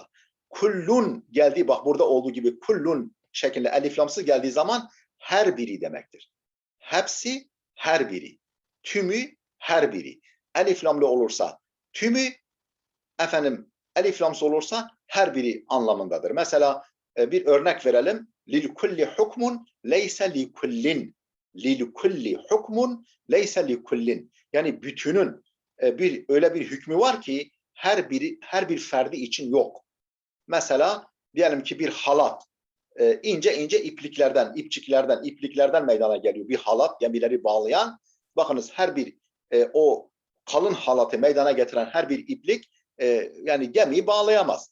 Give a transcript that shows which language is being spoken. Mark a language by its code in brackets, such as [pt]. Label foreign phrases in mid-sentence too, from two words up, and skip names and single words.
[tr] Kullun geldiği, bak burada olduğu gibi kullun şeklinde eliflamsız geldiği zaman her biri demektir. Hepsi, her biri. Tümü, her biri. Eliflamlı olursa tümü, efendim eliflamsız olursa her biri anlamındadır. Mesela bir örnek verelim. [ar] للكل حكم ليس لكل. للكل حكم ليس لكل. [tr] Yani bütünün öyle bir hükmü var ki her bir ferdi için yok. Mesela diyelim ki bir halat ince ince ipliklerden meydana geliyor. Bir halat, gemileri bağlayan. Bakınız her bir o kalın halatı meydana getiren her bir iplik yani gemiyi bağlayamaz.